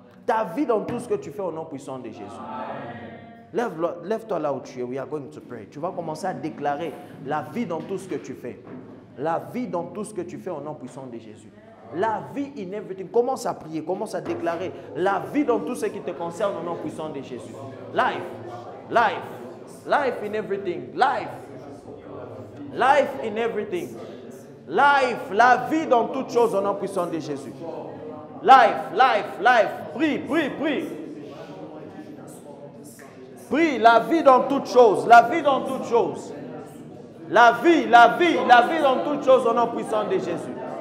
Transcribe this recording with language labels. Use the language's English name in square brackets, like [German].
[French] Ta vie dans tout ce que tu fais au nom puissant de Jésus. Lève-toi là où tu es. [English] We are going to pray. [French] Tu vas commencer à déclarer la vie dans tout ce que tu fais. La vie dans tout ce que tu fais au nom puissant de Jésus. La vie [English] in everything. [French] Commence à prier, commence à déclarer la vie dans tout ce qui te concerne au nom puissant de Jésus. [English] Life, life, life in everything. Life, life in everything. [French] Life, la vie dans toutes choses au nom puissant de Jésus. [English] Life, life, life. [French] Prie, prie, prie. Prie, la vie dans toutes choses. La vie dans toutes choses. La vie, la vie, la vie dans toutes choses au nom puissant de Jésus.